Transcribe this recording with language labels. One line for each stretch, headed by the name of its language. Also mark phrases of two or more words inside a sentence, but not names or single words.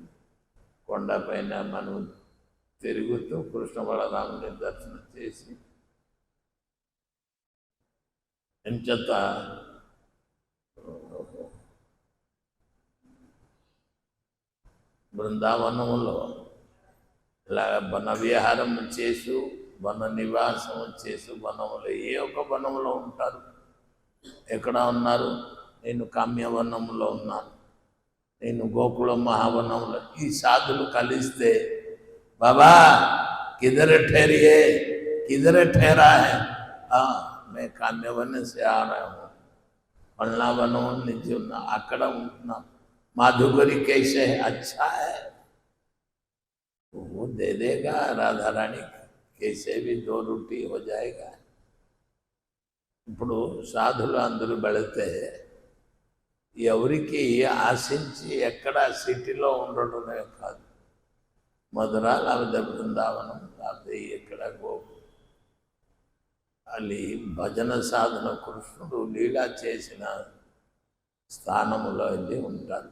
Telugu: కొండపైన మనం తిరుగుతూ కృష్ణ బలరాముని దర్శనం చేసి ఎంచేత బృందావనంలో ఇలాగ వన విహారం చేసు వన నివాసం చేసు వనంలో ఏ ఒక్క వనంలో ఉంటారు. ఎక్కడ ఉన్నారు? నేను కామ్యవనంలో ఉన్నాను, నేను గోకుల మహావనంలో. ఈ సాధులు కలిస్తే
Hindi: बाबा किधर ठहरिए किधर ठहरा है? मैं काम्यवन से आ रहा हूँ, पलना वनों
Telugu: నుంచి ఉన్నా అక్కడ ఉంటున్నాం.
Hindi: माधुकरी कैसे है? अच्छा है, वो दे देगा राधा रानी, कैसे भी 2 रोटी हो जाएगा.
Telugu: ఇప్పుడు సాధులు అందరూ వెళితే ఎవరికి ఆశించి ఎక్కడ సిటీలో ఉండడమే కాదు, మధుర లేకపోతే బృందావనం లేకపోతే ఎక్కడ గోపు అది భజన సాధన కృష్ణుడు లీలా చేసిన స్థానములో వెళ్ళి ఉంటారు.